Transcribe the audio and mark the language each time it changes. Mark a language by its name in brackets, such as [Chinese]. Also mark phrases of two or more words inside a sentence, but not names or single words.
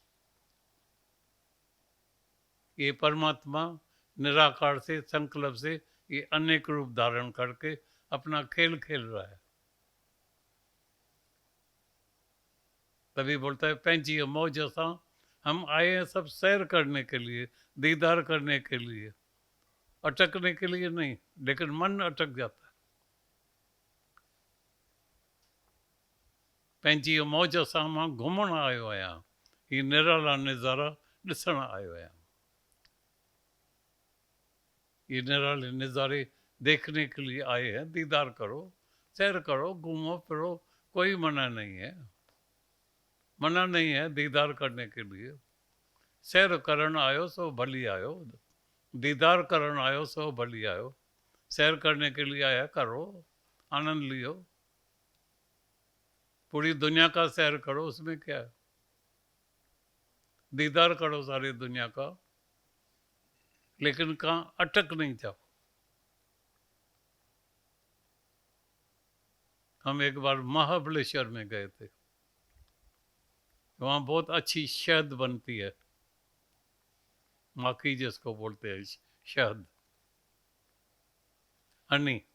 [Hindi] ये परमात्मा निराकार से, संकल्प से, ये अनेक रूप धारण करके अपना खेल खेल रहा है। तभी बोलता है [Sindhi] पैंची मौज सा, [Hindi] हम आए हैं सब सैर करने के लिए, दीदार करने के लिए, अटकने के लिए नहीं। लेकिन मन अटक जाता है। [Sindhi] पंहिंजी मौज सां मां घुमण आयो आहियां, ही निराला नज़ारा ॾिसण आयो आहियां। [Hindi] ये निराले नज़ारे देखने के लिए आए हैं। दीदार करो, सैर करो, घूमो फिरो, कोई मना नहीं है। मना नहीं है दीदार करने के लिए। [Sindhi] सैर करण आयो सो भली आयो, दीदार करण आयो सो भली आयो। [Hindi] सैर करने के लिए आया, करो, आनंद लियो, पूरी दुनिया का सैर करो, उसमें क्या है। दीदार करो सारी दुनिया का, लेकिन कहाँ अटक नहीं जाओ। हम एक बार महाबलेश्वर में गए थे, वहाँ बहुत अच्छी शहद बनती है, माखी जिसको बोलते हैं, शहद, हनी।